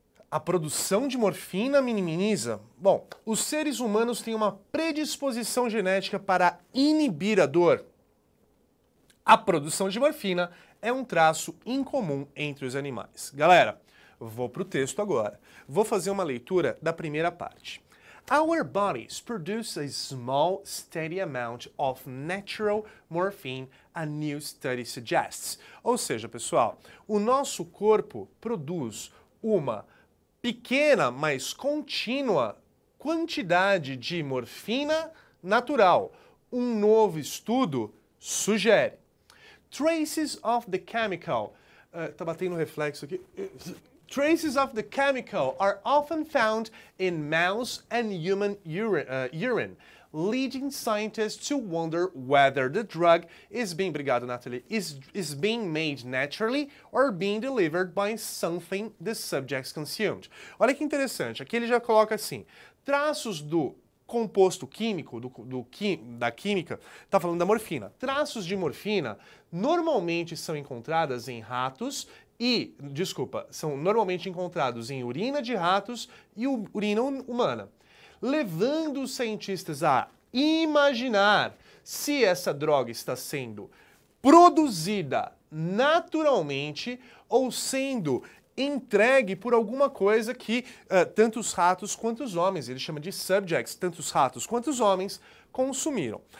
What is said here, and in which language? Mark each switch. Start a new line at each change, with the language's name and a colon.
Portuguese: A produção de morfina minimiza? Bom, os seres humanos têm uma predisposição genética para inibir a dor. A produção de morfina é um traço incomum entre os animais. Galera, vou para o texto agora. Vou fazer uma leitura da primeira parte.
English: Our bodies produce a small, steady amount of natural morphine, a new study suggests.
Portuguese: Ou seja, pessoal, o nosso corpo produz uma pequena, mas contínua quantidade de morfina natural. Um novo estudo sugere.
English: Traces of the chemical.
Portuguese: Tá batendo reflexo aqui.
English: Traces of the chemical are often found in mouse and human urine, leading scientists to wonder whether the drug is being,
Portuguese: obrigado, Natalie,
English: is being made naturally or being delivered by something the subjects consumed.
Portuguese: Olha que interessante, aqui ele já coloca assim, traços do composto químico, da química, está falando da morfina. Traços de morfina normalmente são encontradas em ratos são normalmente encontrados em urina de ratos e urina humana, levando os cientistas a imaginar se essa droga está sendo produzida naturalmente ou sendo entregue por alguma coisa que tanto os ratos quanto os homens, ele chama de subjects, tanto os ratos quanto os homens, consumiram.